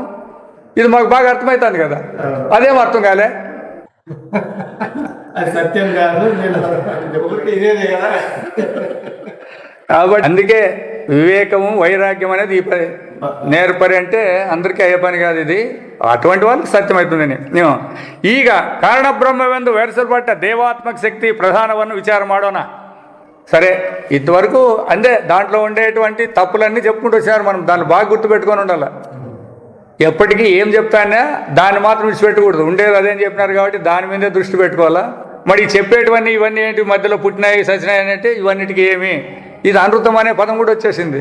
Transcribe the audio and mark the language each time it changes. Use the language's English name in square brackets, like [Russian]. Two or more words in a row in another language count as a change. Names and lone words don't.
[Telugu] ఇది మాకు బాగా అర్థమవుతుంది కదా, అదేం అర్థం కాలే. సత్యం కాదు కాబట్టి అందుకే వివేకము వైరాగ్యం అనేది ఈ పని నేర్పరి అంటే అందరికీ అయ్యే పని కాదు. ఇది అటువంటి వాళ్ళకి సత్యమవుతుందని. [Kannada] ಈಗ ಕಾರಣ ಬ್ರಹ್ಮವೆಂದು ವಿವರಿಸಲ್ಪಟ್ಟ ದೇವಾತ್ಮಕ శక్తి ప్రధానವನ್ನು విచార ಮಾಡೋಣ. [Telugu] సరే, ఇంతవరకు అంటే దాంట్లో ఉండేటువంటి తప్పులన్నీ చెప్పుకుంటూ వచ్చినారు. మనం దాన్ని బాగా గుర్తుపెట్టుకొని ఉండాలి. ఎప్పటికీ ఏం చెప్తానా దాన్ని మాత్రం విడిచిపెట్టకూడదు. ఉండేది అదేం చెప్పినారు కాబట్టి దాని మీదే దృష్టి పెట్టుకోవాలా. మరి చెప్పేటివన్నీ ఇవన్నీ ఏంటి, మధ్యలో పుట్టినాయి సచ్చినాయి అంటే ఇవన్నిటికీ ఏమి, ఇది అనృతం అనే పదం కూడా వచ్చేసింది.